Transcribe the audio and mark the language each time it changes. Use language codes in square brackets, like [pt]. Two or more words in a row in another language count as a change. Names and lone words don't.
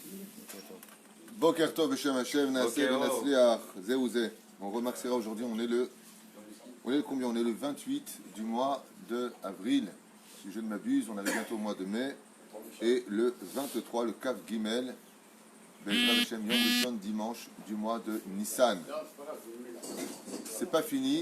[he] בוקר טוב בשם השם נעשה ונצליח זה או זה. [fr] On remarquera aujourd'hui, on est le combien? On est le 28 du mois de avril. Si je ne m'abuse, on arrive bientôt au mois de mai. Et le 23, le [he] כף גימל, בעזרת השם יום ראשון, [fr] dimanche du mois de Nissan. C'est pas fini.